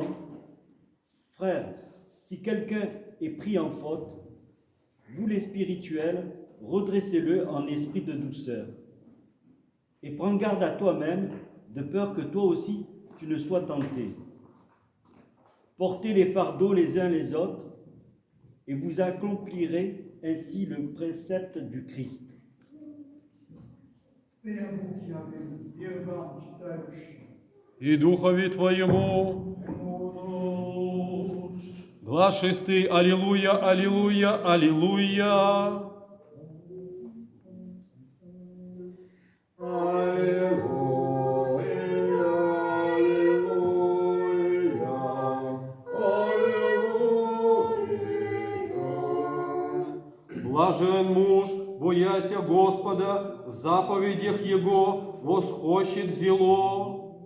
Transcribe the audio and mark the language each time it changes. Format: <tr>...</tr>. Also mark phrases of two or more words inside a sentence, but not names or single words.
<fr>Frères, si quelqu'un est pris en faute, vous les spirituels, redressez-le en esprit de douceur. Et prends garde à toi-même, de peur que toi aussi tu ne sois tenté. Portez les fardeaux les uns les autres, et vous accomplirez ainsi le précepte du Christ.</fr> <cu>И Духови Твоему. Глаз шестый. Аллилуйя, аллилуйя, аллилуйя. Блажен муж, бояся Господа, в заповедях Его восхочет зело.</cu>